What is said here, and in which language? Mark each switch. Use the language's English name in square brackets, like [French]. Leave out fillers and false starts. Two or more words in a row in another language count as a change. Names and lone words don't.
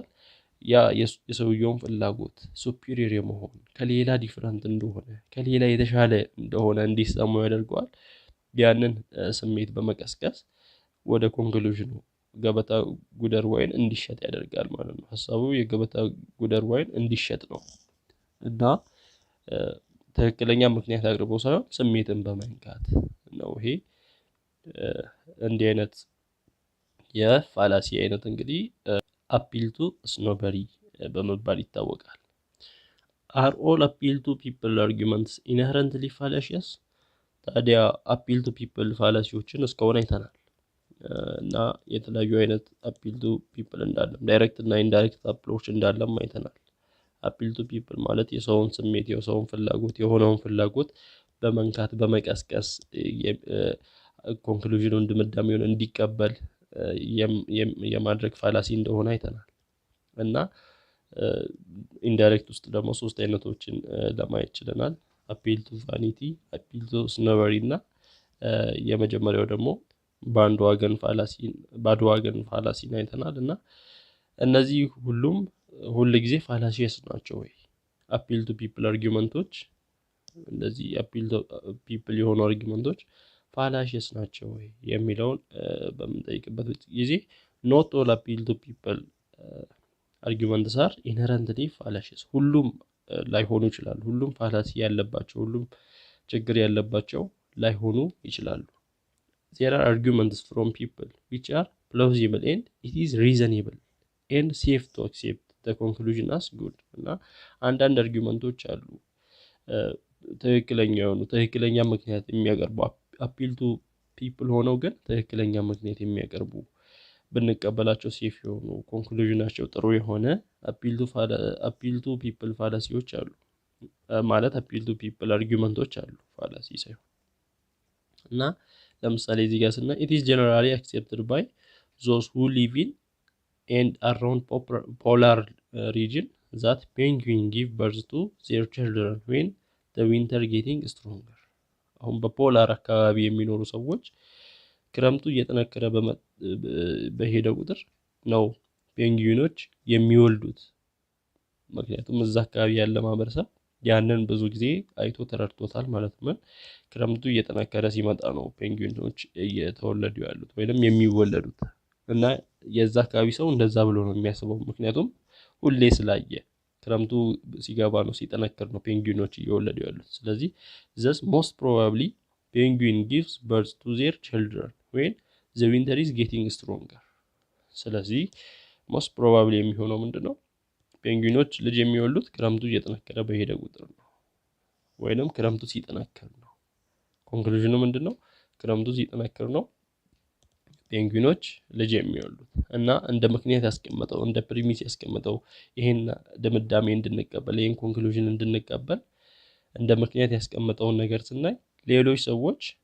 [Amharic] ያ የሰውየውን ፍላጎት ሱፒሪየር የመሆን ከሌላ ዲፈረንት እንደሆነ ከሌላ የተሻለ እንደሆነ እንዲሰማው ያደርገዋል። ያንን ስሜት በመቀስቀስ ወደ ኮንክሉዥኑ ገበታ ጉደር ዋይን እንዲሸጥ ያደርጋል ማለት ነው። ሐሳቡ የገበታ ጉደር ዋይን እንዲሸጥ ነው። እና ትክክለኛ ምክንያት አቅርቦ ሳይሆን ስሜትን በመንካት ነው። ይሄ እንዲህ አይነት የፋላሲ አይነት እንግዲህ [English] appeal to snobbery [Amharic] በመባል ይታወቃል። [English] are all appeal to people arguments inherently fallacious? [Amharic] ታዲያ [English] appeal to people [Amharic] ፋላሲዎችን እስካሁን አይተናል። እና የተለያዩ አይነት [English] appeal to people [Amharic] እንዳለም ዳይሬክት እና ኢንዳይሬክት አፕሮች እንዳለም አይተናል። [English] appeal to people [Amharic] ማለት የሰውን ስሜት የሰውን ፍላጎት የሆነውን ፍላጎት በመንካት በመቀስቀስ ኮንክሉዥኑን ድምዳሜውን እንዲቀበል የማድረግ ፋላሲ እንደሆነ አይተናል። እና ኢንዳይሬክት ውስጥ ደግሞ ሶስት አይነቶችን ለማየት ችለናል። [English] appeal to vanity፣ appeal to snobbery [Amharic] እና የመጀመሪያው ደግሞ ባንድዋገን ፋላሲን አይተናል። እና እነዚህ ሁሉም ሁል ጊዜ ፋላሲየስ ናቸው ወይ? [English] appeal to people [Amharic] አርጊውመንቶች እንደዚህ [English] appeal to people [Amharic] የሆኑ አርጊውመንቶች ፋላሲየስ ናቸው ወይ የሚለውን በምንጠይቅበት [English] ጊዜ not all appeal to people arguments are inherently fallacious። [Amharic] ሁሉም ላይሆኑ ይችላሉ። ሁሉም ፋላሲ ያለባቸው ሁሉም ችግር ያለባቸው ላይሆኑ ይችላሉ። [English] there are arguments from people which are plausible and it is reasonable and safe to accept the conclusion as good። [Amharic] እና አንዳንድ አርጊውመንቶች አሉ ትክክለኛ ምክንያት የሚያቀርቡ [English] appeal to people [Amharic] ሆነው ግን ትክክለኛ ምክንያት የሚያቀርቡ ብንቀበላቸው ሴፍ የሆኑ ኮንክሉዥናቸው ጥሩ የሆነ appeal to people ፋላሲዎች አሉ። ማለት [English] appeal to people [Amharic] አርጊመንቶች አሉ ፋላሲ ሳይሆን። እና ለምሳሌ እዚህ ጋር ስናይ [English] it is generally accepted by those who live in and around polar region that penguin give birth to their children when the winter [Amharic] getting stronger። አሁን በፖላር አካባቢ የሚኖሩ ሰዎች ክረምቱ እየጠነከረ በሄደ ቁጥር ነው ፔንግዊኖች የሚወልዱት። ምክንያቱም እዛ አካባቢ ያለ ማህበረሰብ ያንን ብዙ ጊዜ አይቶ ተረድቶታል ማለት ነው። ክረምቱ እየጠነከረ ሲመጣ ነው ፔንግዊኖች እየተወለዱ ያሉት ወይንም የሚወለዱት። እና የዛ አካባቢ ሰው እንደዛ ብሎ ነው የሚያስበው፣ ምክንያቱም ሁሌ ስላየ ክረምቱ ሲገባ ነው ሲጠነክር ነው ፔንግዊኖች እየወለዱ ያሉት። ስለዚህ [English] thus most probably penguin gives birth to their children when the winter is getting stronger። [Amharic] ስለዚህ [English] most probably [Amharic] የሚሆነው ምንድነው? ፔንግዊኖች ልጅ የሚወልዱት ክረምቱ እየጠነከረ በሄደ ቁጥር ነው፣ ወይንም ክረምቱ ሲጠነክር ነው። ኮንክሉዥኑ ምንድነው? ክረምቱ ሲጠነክር ነው ፔንግዊኖች ልጅ የሚወልዱት። እና እንደ ምክንያት ያስቀመጠው እንደ ፕሪሚስ ያስቀመጠው ይሄን ድምዳሜ እንድንቀበል ይሄን ኮንክሉዥን እንድንቀበል እንደ ምክንያት ያስቀመጠውን ነገር ስናይ ሌሎች ሰዎች